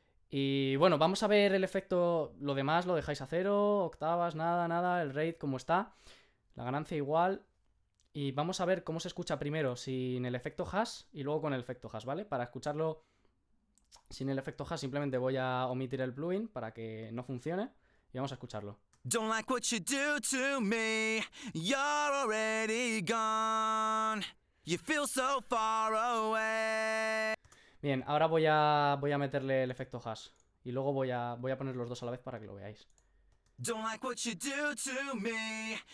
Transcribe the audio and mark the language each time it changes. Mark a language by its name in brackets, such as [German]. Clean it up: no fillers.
[Spanish] Y bueno, vamos a ver el efecto. Lo demás lo dejáis a 0, octavas, nada, el rate como está, la ganancia igual. Y vamos a ver cómo se escucha primero sin el efecto hash y luego con el efecto hash, ¿vale? Para escucharlo sin el efecto hash simplemente voy a omitir el plugin para que no funcione y vamos a escucharlo. [English] Don't like what you do to me. You're already gone. You feel so far away. [Spanish] Bien, ahora voy a meterle el efecto hash y luego voy a poner los dos a la vez para que lo veáis. [English] Don't like what you do to me.